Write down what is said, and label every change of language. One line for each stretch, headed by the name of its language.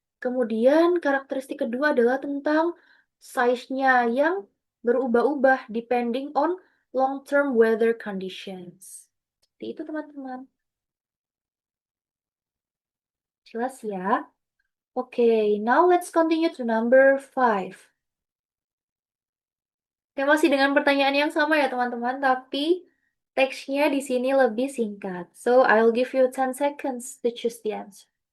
Indonesian: Kemudian karakteristik kedua adalah tentang size-nya yang berubah-ubah
English: depending on long-term weather conditions.
Indonesian: Seperti itu teman-teman. Jelas ya?
English: Okay, now let's continue to number 5.
Indonesian: Ya, masih dengan pertanyaan yang sama ya teman-teman, tapi teksnya di sini lebih singkat.
English: So, I'll give you 10 seconds to choose the answer.